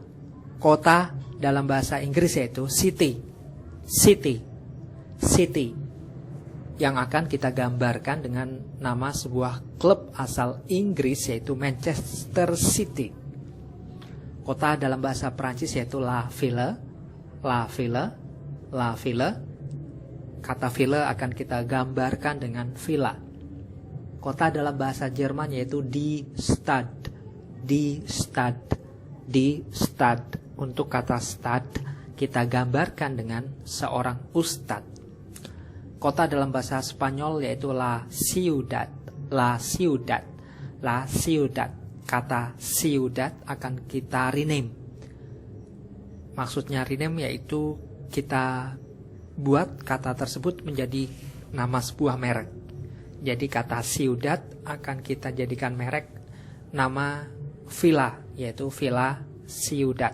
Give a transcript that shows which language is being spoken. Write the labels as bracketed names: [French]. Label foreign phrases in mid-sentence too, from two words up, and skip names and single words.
[Indonesian] Kota dalam bahasa Inggris yaitu city. Yang akan kita gambarkan dengan nama sebuah klub asal Inggris yaitu Manchester City. Kota dalam bahasa Perancis yaitu [French] la ville. [Indonesian] Kata ville akan kita gambarkan dengan villa. Kota dalam bahasa Jerman yaitu [German] die Stadt. [Indonesian] Untuk kata stad kita gambarkan dengan seorang ustadz. Kota dalam bahasa Spanyol yaitu [Spanish] la ciudad. [Indonesian] Kata ciudad akan kita rename. Maksudnya rename yaitu kita buat kata tersebut menjadi nama sebuah merek. Jadi kata ciudad akan kita jadikan merek nama villa, yaitu Villa Ciudad.